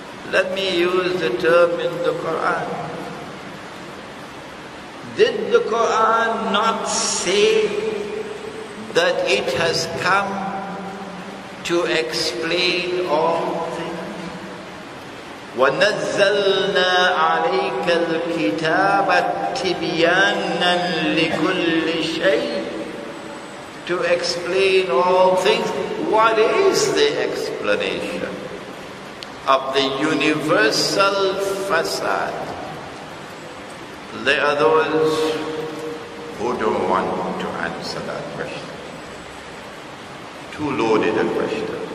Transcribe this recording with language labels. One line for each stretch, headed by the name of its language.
English: Let me use the term in the Quran. Did the Quran not say that it has come to explain all things?
Arabic: وَنَزَّلْنَا عَلَيْكَ الْكِتَابَ تِبْيَانًا لِكُلِّ شَيْءٍ,
English: to explain all things. What is the explanation of the universal al-fasad. There are those who don't want to answer that question. Too loaded a question.